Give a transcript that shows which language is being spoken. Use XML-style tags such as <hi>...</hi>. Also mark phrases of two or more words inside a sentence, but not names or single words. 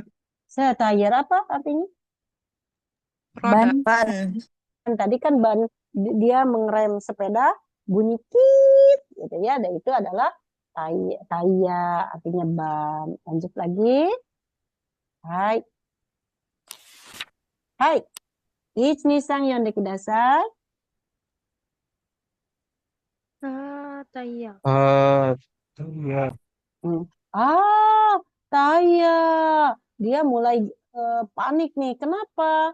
<id>Tire apa artinya? Roda. Ban. Kan tadi kan ban dia mengerem sepeda bunyi kit gitu ya. Dan itu adalah taya artinya ban. Lanjut lagi. Hai. Hai.</id> <ja>いちさん 読んで ください.</ja> <id>Taya. Taya. Taya. Dia mulai panik nih. Kenapa?</id>